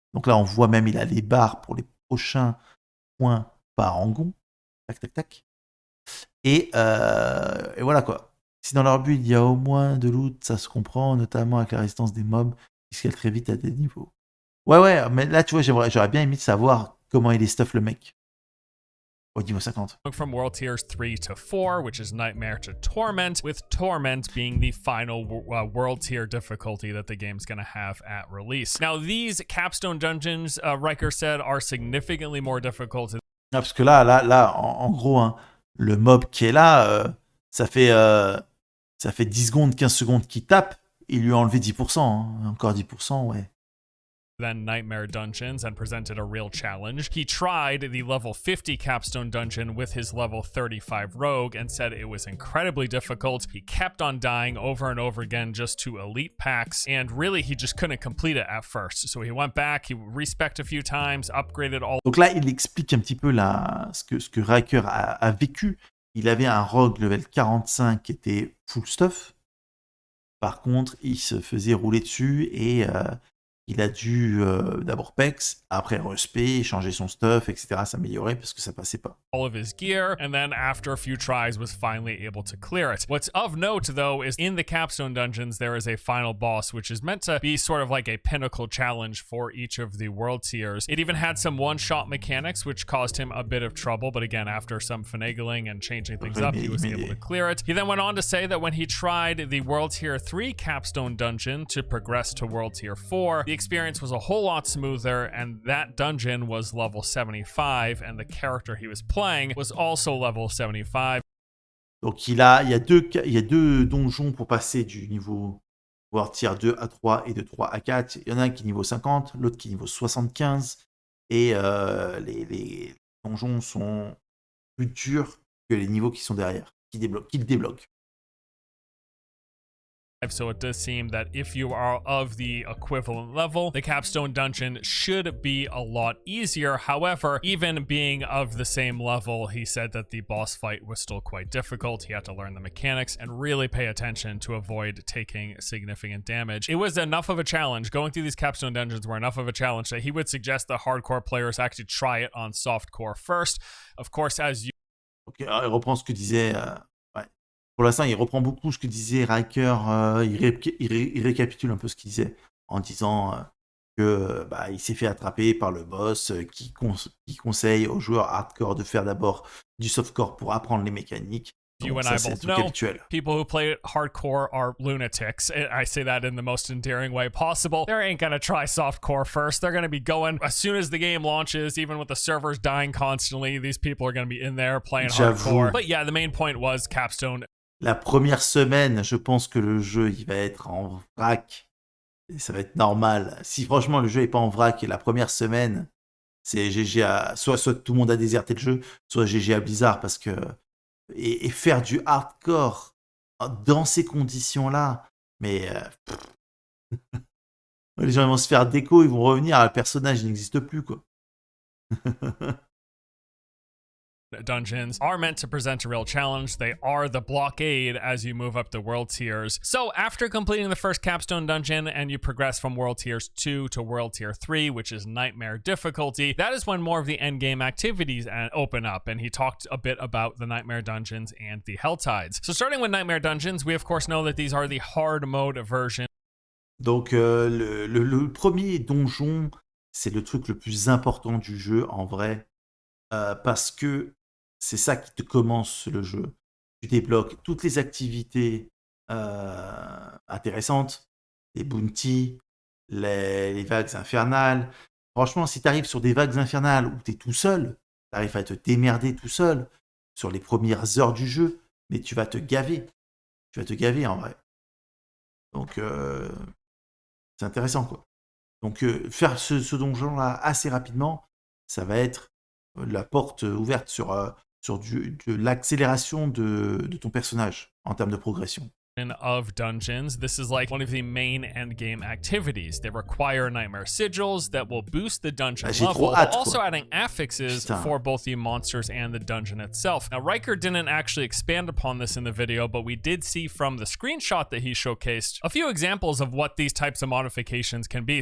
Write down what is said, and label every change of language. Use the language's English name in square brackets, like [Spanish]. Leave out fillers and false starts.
[French] Donc là, on voit même, il a les barres pour les prochains points par rangon. Tac, tac, tac. Et voilà quoi. Si dans leur build, il y a au moins de loot, ça se comprend, notamment avec la résistance des mobs, puisqu'elle très vite à des niveaux. Ouais, mais là, tu vois, j'aurais bien aimé savoir comment il est stuff le mec. Au niveau 50. [English] From World Tiers 3 to 4, which is Nightmare to Torment, with Torment being the final World Tier difficulty that the game's going to have at release. Now, these capstone dungeons, Riker said, are significantly more difficult. [French] Parce que là en gros, hein, le mob qui est là, ça fait 10 secondes, 15 secondes qu'il tape, il lui a enlevé 10%, hein. Encore 10%, ouais. [English] Then Nightmare Dungeons and presented a real challenge. He tried the level 50 capstone dungeon with his level 35 rogue and said it was incredibly difficult. He kept on dying over and over again just to elite packs, and really he just couldn't complete it at first. So he went back, he respec'd a few times, upgraded all. [French] Donc là, il explique un petit peu ce que Riker a vécu. Il avait un rogue level 45 qui était full stuff. Par contre, il se faisait rouler dessus et il a dû d'abord PEX, après respect, changer son stuff, etc., s'améliorer parce que ça passait pas. [English] All of his gear, and then after a few tries was finally able to clear it. What's of note though is in the capstone dungeons there is a final boss which is meant to be sort of like a pinnacle challenge for each of the world tiers. It even had some one-shot mechanics which caused him a bit of trouble, but again after some finagling and changing things up he was able to clear it. He then went on to say that when he tried the world tier 3 capstone dungeon to progress to world tier 4, the experience was a whole lot smoother, and that dungeon was level 75 and the character he was playing was also level 75. [French] Donc il y a deux donjons pour passer du niveau voire tier 2 à 3 et de 3 à 4. Il y en a un qui est niveau 50, l'autre qui est niveau 75. Et les donjons sont plus durs que les niveaux qui sont derrière, qui le débloquent. [English] So it does seem that if you are of the equivalent level, the capstone dungeon should be a lot easier. However, even being of the same level, he said that the boss fight was still quite difficult. He had to learn the mechanics and really pay attention to avoid taking significant damage. It was enough of a challenge. Going through these capstone dungeons were enough of a challenge that he would suggest that hardcore players actually try it on softcore first. Of course, as you... [French] Okay, il reprend ce que disait... ouais. Pour l'instant, il reprend beaucoup ce que disait Riker. Il récapitule un peu ce qu'il disait en disant que il s'est fait attraper par le boss qui conseille aux joueurs hardcore de faire d'abord du softcore pour apprendre les mécaniques. [English] You and I both know people who play hardcore are lunatics. I say that in the most endearing way possible. They ain't gonna try softcore first. They're gonna be going as soon as the game launches, even with the servers dying constantly. These people are gonna be in there playing hardcore. But yeah, the main point was Capstone. [French] La première semaine, je pense que le jeu il va être en vrac. Et ça va être normal. Si franchement le jeu n'est pas en vrac, la première semaine, c'est GG à... Soit tout le monde a déserté le jeu, soit GG à Blizzard parce que... Et faire du hardcore dans ces conditions-là, mais... les gens ils vont se faire déco, ils vont revenir, le personnage n'existe plus, quoi. [English] Dungeons are meant to present a real challenge. They are the blockade as you move up the world tiers. So after completing the first capstone dungeon and you progress from world tiers 2 to world tier 3, which is nightmare difficulty, that is when more of the endgame activities open up. And he talked a bit about the nightmare dungeons and the hell tides. So starting with nightmare dungeons, we of course know that these are the hard mode version. [French] Donc le premier donjon, c'est le truc le plus important du jeu en vrai, parce que c'est ça qui te commence le jeu. Tu débloques toutes les activités intéressantes, les bounties, les vagues infernales. Franchement, si tu arrives sur des vagues infernales où tu es tout seul, tu arrives à te démerder tout seul sur les premières heures du jeu, mais tu vas te gaver. Tu vas te gaver en vrai. Donc, c'est intéressant, quoi. Donc, faire ce donjon-là assez rapidement, ça va être la porte ouverte sur de l'accélération de ton personnage en termes de progression. [English] Of dungeons. This is like one of the main endgame activities. They require nightmare sigils that will boost the dungeon level, while also adding affixes for both the monsters and the dungeon itself. Now, Riker didn't actually expand upon this in the video, but we did see from the screenshot that he showcased a few examples of what these types of modifications can be.